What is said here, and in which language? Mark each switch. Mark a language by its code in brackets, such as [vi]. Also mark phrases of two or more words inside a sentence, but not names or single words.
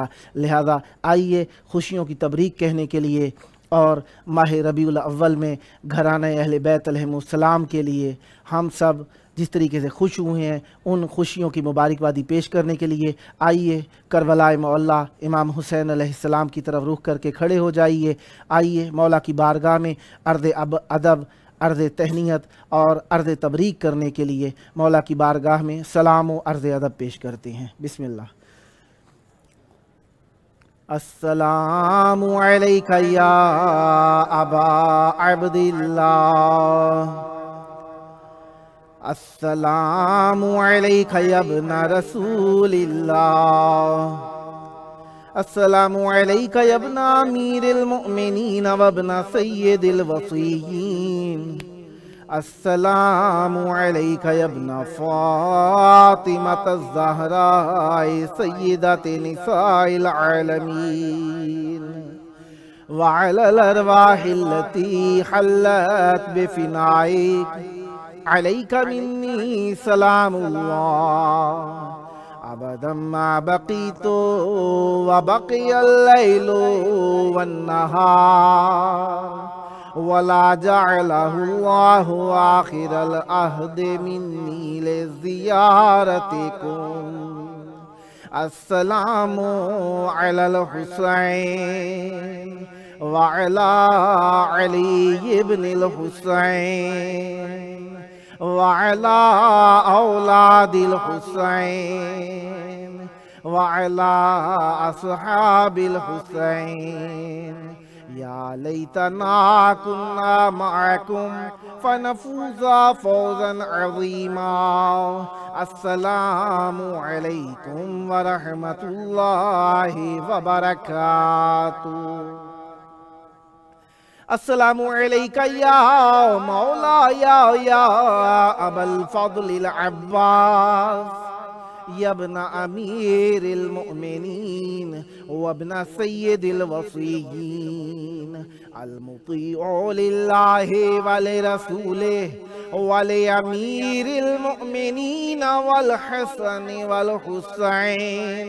[ur] لہٰذا آئیے خوشیوں کی تبریک کہنے کے لیے اور ماہ ربیع الاول میں گھرانے اہل بیت علیہم السلام کے لیے ہم سب جس طریقے سے خوش ہوئے ہیں، ان خوشیوں کی مبارکبادی پیش کرنے کے لیے آئیے کربلائے مولا امام حسین علیہ السلام کی طرف رخ کر کے کھڑے ہو جائیے. آئیے مولا کی بارگاہ میں عرض ادب، عرض تہنیت اور عرض تبریک کرنے کے لیے مولا کی بارگاہ میں سلام و عرض ادب پیش کرتے ہیں. [ar] بسم الله. السلام عليك يا أبا عبد الله، السلام عليك يا ابن رسول الله، السلام عليك يا ابن أمير المؤمنين وابن سيد الوصيين، السلام عليك يا ابن فاطمة الزهراء سيدة نساء العالمين وعلى الأرواح التي حلت بفنائك عليك مني سلام الله أبدا ما بقيت وبقي الليل والنهار ولا جعله الله آخر العهد مني لزيارتكم. السلام على الحسين وعلى علي بن الحسين وعلى أولاد الحسين وعلى أصحاب الحسين. يا ليتنا كنا معكم فنفوز فوزا عظيما. السلام عليكم ورحمة الله وبركاته. السلام عليك يا مولا يا أبا الفضل العباس يا ابن أمير المؤمنين وابن سيد الوصيين المطيع لله ولرسوله ولأمير المؤمنين والحسن والحسين.